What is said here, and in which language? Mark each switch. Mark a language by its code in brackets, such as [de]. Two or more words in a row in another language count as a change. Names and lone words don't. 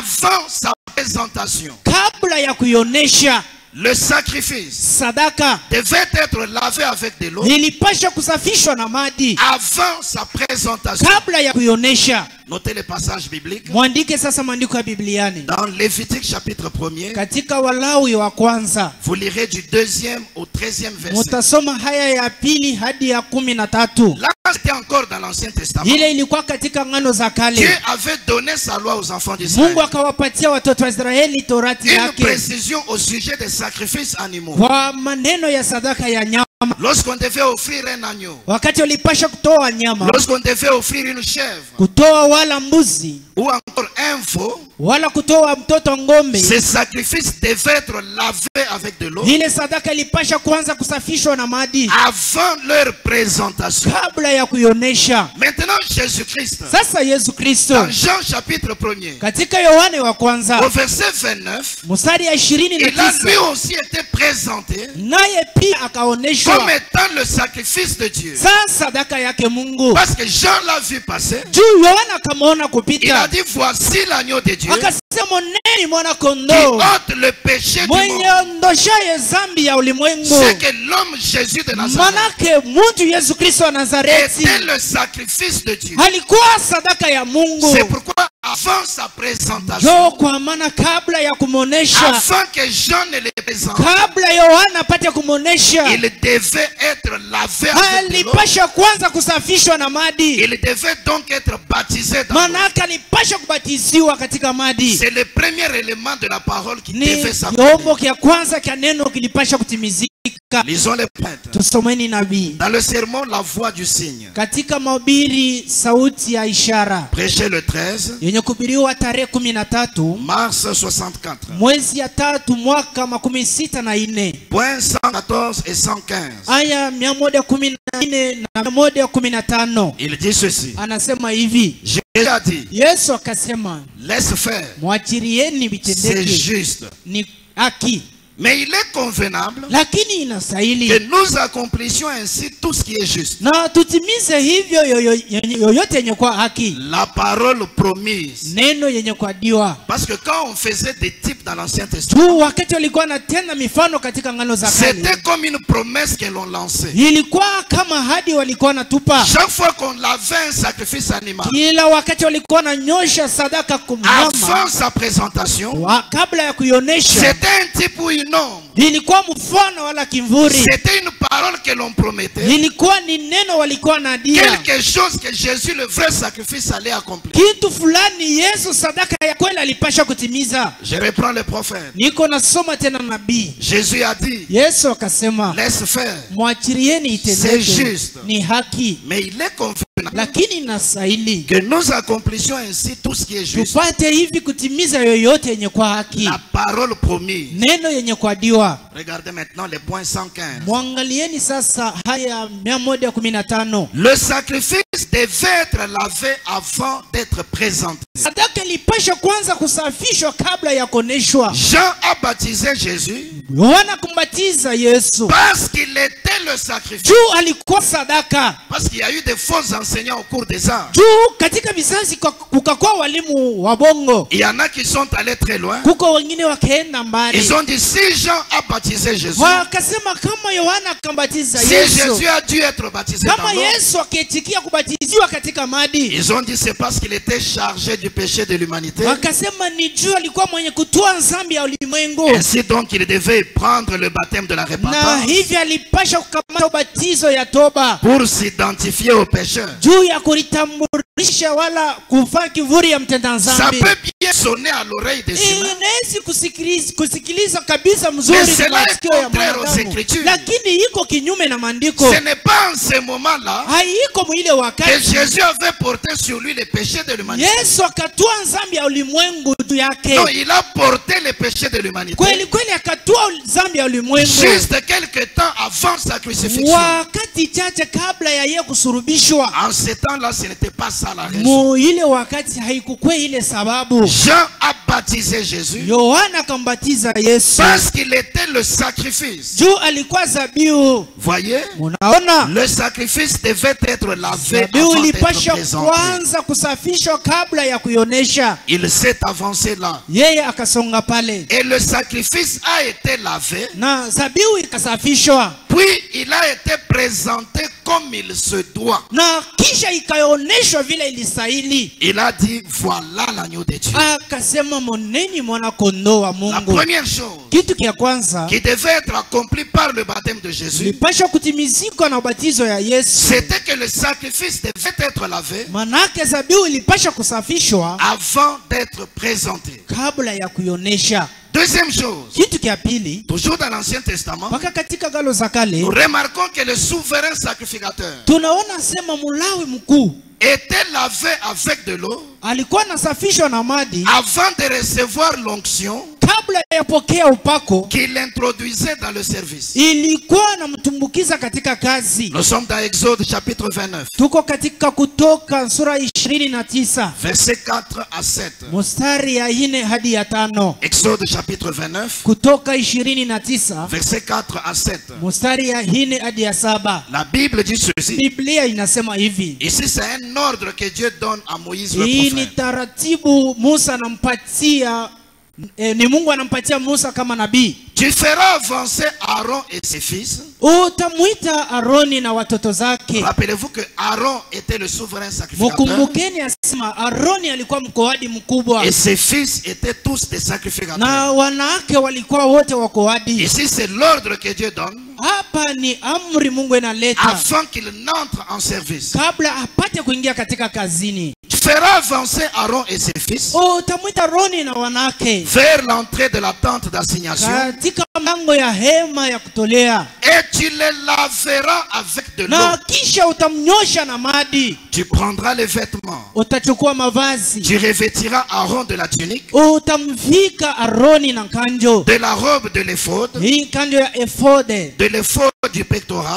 [fr] avant présentation, [sw] kabla ya kuionesha, [fr] le sacrifice [sw] sadaka [fr] devait être lavé avec de l'eau [sw] ilipasha kusafishwa na maji [fr] avant sa présentation. [sw] kabla ya kuionesha. [fr] Notez les passages bibliques. [sw] Mwandike sasa maandiko ya Bibliani. [fr] Dans Lévitique chapitre 1er, [sw] Katika Walawi wa kwanza, [fr] vous lirez du 2e au 13e verset. [sw] mutasoma haya ya pili hadi ya 13. [fr] Là, c'était encore dans l'Ancien Testament. [sw] Ile ilikuwa katika ngano za [fr] Dieu [sw] kale. [fr] avait donné sa loi aux enfants d'Israël. [sw] Mungu akawapatia watoto wa Israeli torati [fr] Une [sw] yake [fr] précision au sujet des sacrifices animaux. [sw] kwa maneno ya sadaka ya nyama. [fr] Lorsqu'on devait offrir un agneau, [sw] Wakati walipasha kutoa nyama, [fr] lorsqu'on devait offrir une chèvre, [sw] kutoa wala mbuzi, [fr] ou encore un veau, [sw] wala kutoa mtoto ngombe, [fr] ces sacrifices devaient être lavés avec de l'eau [sw] ile sadaka ilipasha kwanza kusafishwa na maji [fr] avant leur présentation. [sw] kabla ya kuionesha. [fr] Maintenant, Jésus-Christ, [sw] Sasa Yesu Kristo [fr] dans Jean chapitre 1er, [sw] katika Yohane wa kwanza [fr] au verset 29, [sw] mstari ya [fr] il a [sw] 29, [fr] lui aussi été présenté [sw] naye pia akaoneshwa [fr] comme étant le sacrifice de Dieu. [sw] sasa sadaka yake Mungu. [fr] Parce que Jean l'a vu passer, [sw] Juu Yohana akamwona [fr] il a [sw] kupita, [fr] dit, voici l'agneau de Dieu [sw] akasema moneni mwana [fr] qui [sw] kondoo [fr] ôte le péché du [sw] mwenye [fr] monde. [sw] ondoshaye zambi ya ulimwengu. [fr] C'est que l'homme Jésus de Nazareth [sw] Manake muntu Yesu Kristo wa Nazareti [fr] était le sacrifice de Dieu. [sw] alikuwa sadaka ya Mungu. [fr] C'est pourquoi avant sa présentation, [sw] Jo, kwa maana kabla ya kumonesha, [fr] avant que Jean ne le présente, [sw] kabla Yohana apate kumonesha, [fr] il devait être lavé avec de l'eau. [sw] alipasha kwanza kusafishwa na maji. [fr] Il devait donc être baptisé dans l'eau. [sw] Manake alipasha kubatiziwa katika maji. [fr] C'est le premier élément de la parole qui [sw] Ni [fr] devait s'accomplir. [sw] kiombo kia kwanza kia neno kilipasha kutimizika. [fr] Lisons les prêtres. [sw] Tusomeni nabii [fr] Dans le sermon, la voix du signe, [sw] katika mahubiri sauti ya ishara [fr] prêché le 13 [sw] yenye kuhubiriwa tarehe 13 [fr] mars 64. [sw] mwezi ya 3 mwaka 64, [fr] Point 114 et 115. [sw] aya 114 na 115. [fr] Il dit ceci. [sw] Anasema hivi, [fr] Jésus a dit, [sw] Yesu akasema, [fr] laisse faire, [sw] mwachirieni [fr] c'est [sw] vitendeke, [fr] juste. [sw] ni haki, [fr] Mais il est convenable [sw] lakini inastahili [fr] que nous accomplissions ainsi tout ce qui est juste. [sw] na tutimize hivyo yoyote yenye kwa haki, [fr] La parole promise. [sw] neno yenye kuadiwa. [fr] Parce que quand on faisait des types dans l'Ancien Testament, [sw] Tu wakati walikuwa na tena mifano katika ngano za kale, [fr] c'était comme une promesse que l'on lançait. [sw] ilikuwa kama hadi walikuwa natupa. [fr] Chaque fois qu'on lavait un sacrifice animal, [sw] Kila wakati walikuwa na nyosha sadaka kumnyama, [fr] avant sa présentation, [sw] kabla ya kuionesha, [fr] c'était un type ou une ombre. [sw] ilikuwa mfano wala kimvuri, [fr] C'était une parole que l'on promettait. [sw] ilikuwa ni neno walikuwa nadia, [fr] Quelque chose que Jésus, le vrai sacrifice, allait accomplir. [sw] kitu fulani Yesu sadaka ya kweli alipasha kutimiza. [fr] Je reprends le prophète. [sw] Niko nasoma tena nabii. [fr] Jésus a dit, [sw] Yesu akasema, [fr] laisse faire. [sw] mwachirieni [fr] C'est [sw] itendeke, [fr] juste. [sw] ni haki, [fr] Mais il est convenable [sw] lakini inastahili [fr] que nous accomplissions ainsi tout ce qui est juste. [sw] tupate hivi kutimiza yoyote yenye kwa haki, [fr] La parole promise. [sw] neno yenye kuadiwa. [fr] Regardez maintenant les points 115. [sw] Mwangalieni sasa haya 115. [fr] Le sacrifice devait être lavé avant d'être présenté. [sw] Sadaka ilipasha kwanza kusafishwa kabla ya koneshwa. [fr] Jean a baptisé Jésus [sw] Yohana kumbatiza Yesu [fr] parce qu'il était le sacrifice. [sw] juu alikuwa sadaka. [fr] Parce qu'il y a eu des faux enseignants au cours des âges. [sw] Juu katika vizazi kukakuwa walimu wa bongo, [fr] Il y en a qui sont allés très loin. [sw] kuko wengine wakaenda mbali, [fr] Ils ont dit, si Jean a baptisé Jésus, [sw] wakasema kama Yohana akambatiza [fr] si [sw] Yesu, [fr] Jésus a dû être baptisé [sw] kama [fr] dans l'eau, [sw] Yesu akiitikia kubatiziwa katika maji, [fr] ils ont dit c'est parce qu'il était chargé du péché de l'humanité. [sw] wakasema ni juu alikuwa mwenye kutoa dhambi ya ulimwengu, [fr] Ainsi donc il devait prendre le baptême de la [sw] na [fr] repentance [sw] hivi alipasha kukamata ubatizo ya toba [fr] pour s'identifier au pécheur. [sw] juu ya kulitambulisha wala kufaa kivuri ya mtenda [fr] Ça [sw] dhambi. [fr] peut bien sonner à l'oreille des humains, [sw] Inawezi kusikiliza kabisa mzuri [fr] Mais cela [sw] kwa [fr] est [sw] masikio ya [fr] contraire aux [sw] mwanadamu, [fr] Écritures. [sw] lakini iko kinyume na maandiko. [fr] ce n'est pas en ce moment-là [sw] Haiko mwile [fr] que [sw] wakati [fr] Jésus avait porté sur lui les péchés de l'humanité. [sw] Yesu akatua dhambi ya ulimwengu juu yake. [fr] Non, il a porté les péchés de l'humanité [sw] Kweli kweli akatua dhambi ya ulimwengu [fr] juste quelque temps avant sa crucifixion. [sw] wakati chache kabla ya yeye kusurubishwa. [fr] En ce temps-là, ce n'était pas ça la raison. [sw] Mu ile wakati haikukwe ile sababu. [fr] Jean a baptisé Jésus [sw] Yohana akambatiza Yesu [fr] parce qu'il était le sacrifice. [sw] juu alikuwa zabihu. [fr] Voyez, [sw] Unaona, [fr] le sacrifice devait être lavé [sw] zabihu [fr] avant d'être [sw] ilipasha [fr] présenté. [sw] kwanza kusafishwa kabla ya kuionesha. [fr] Il s'est avancé là. [sw] Yeye akasonga pale [fr] Et le sacrifice a été lavé. [sw] na zabihu ikasafishwa, [fr] Puis il a été présenté comme il se doit. [sw] na kisha ikaoneshwa vile ilistahili. [fr] Il a dit, voilà l'agneau de Dieu. [sw] Akasema, moneni mwana kondoo wa [fr] La [sw] Mungu. [fr] première chose [sw] Kitu kia kwanza [fr] qui devait être accomplie par le baptême de Jésus, [sw] lipasha kutimizikwa na ubatizo ya Yesu. [fr] c'était que le sacrifice devait être lavé [sw] Manake zabihu ilipasha kusafishwa [fr] avant d'être présenté. [sw] kabla ya kuionesha. [fr] Deuxième chose, [sw] Kitu kia pili, [fr] toujours dans l'Ancien Testament, [sw] mpaka katika Agano za Kale [fr] nous remarquons que le souverain sacrificateur [sw] tunaona sema Mulawi mkuu [fr] était lavé avec de l'eau [sw] alikuwa nasafishwa na maji [fr] avant de recevoir l'onction [sw] kabla ya pokea upako, [fr] qu'il introduisait dans le service. [sw] ilikuwa namtumbukiza katika kazi. [fr] Nous sommes dans Exode chapitre 29, [sw] Tuko katika Kutoka sura 29 [fr] versets 4 à 7. [sw] mstari ya 4 hadi ya 5. [fr] Exode chapitre 29, [sw] Kutoka 29 [fr] versets 4 à 7. [sw] mstari ya 4 hadi ya 7. [fr] La Bible dit ceci. [sw] Biblia inasema hivi. [fr] Ici, c'est un ordre que Dieu donne à Moïse le [sw] Hii ni [fr] prophète. [sw] taratibu Musa anampatia, ni Mungu anampatia Musa kama nabii. [fr] Tu feras avancer Aaron et ses fils. [sw] Utamuita Aroni na watoto zake. [fr] Rappelez-vous que Aaron était le souverain sacrificateur [sw] Mkumbukeni asema Aroni alikuwa mkoadi mkubwa [fr] et ses fils étaient tous des sacrificateurs. [sw] na wanawake walikuwa wote wakoadi. [fr] Ici, c'est l'ordre que Dieu donne [sw] Hapa ni amri Mungu inaleta [fr] avant qu'il n'entre en service. [sw] kabla apate kuingia katika kazini. [fr] Tu feras avancer Aaron et ses fils [sw] Utamuita Aroni na wanawake [fr] vers l'entrée de la tente d'assignation [sw] katika mlango ya hema ya kutolea, [fr] et tu les laveras avec de l'eau. [sw] na kisha utamnyosha na maji. [fr] Tu prendras les vêtements. [sw] Utachukua mavazi, [fr] Tu revêtiras Aaron de la tunique, [sw] utamvika Aroni na kanjo, [fr] de la robe de l'éphod, [sw] hii kanjo ya efode, [fr] de l'éphod du pectoral,